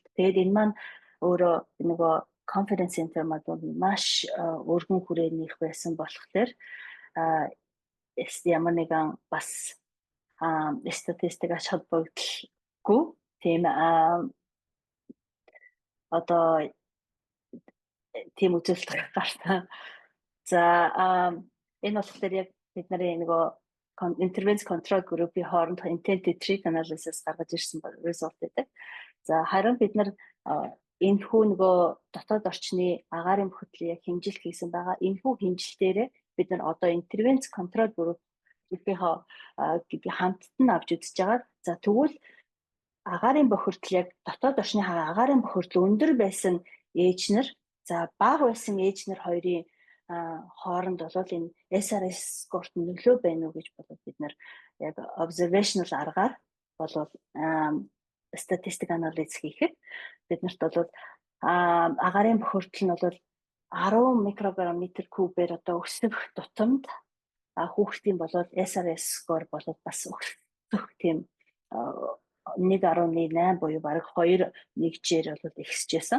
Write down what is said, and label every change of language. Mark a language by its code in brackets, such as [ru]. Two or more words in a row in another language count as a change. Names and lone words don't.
[mn] Тэгээд энэ маань өөрөө нөгөө [en] confidence center [mn] маань маш өргөн хүрээнийх байсан болохоор ямар нэгэн бас статистик ач холбогдолгүй тийм одоо тийм үзүүлэлт гарсан. За энэ болохоор яг бид нарын нөгөө [en] intervention control group-ийн [mn] хооронд [en] intent to treat analysis [mn] гаргаж ирсэн result гэдэг. За харин бид нар энэхүү нөгөө дотоод орчны агаарын бүхэлдээ хэмжилт хийсэн байгаа. Энэхүү хэмжилтээрээ бид нар одоо [en] intervention control group-ийнхоо [mn] хамтд нь авч үзэж байгаа. За тэгвэл агаарын бохирдол яг дотоод орчны агаарын бохирдол өндөр байсан ээж нар, за бага байсан ээж нар хоёрын хооронд бол энэ [en] SRS score-т [mn] нөлөө байна уу гэж бодоод бид нар яг observational аргаар болов статистик анализ хийхэд биднэрт бол агаарын бохирдол нь бол 10 микрограмм метр кубээр одоо өсөх тутамд хүүхдийн болоод [en] SRS score [mn] болоод бас өсөх тийм 1.8 буюу бараг 2 нэгжээр бол ихсэжсэн.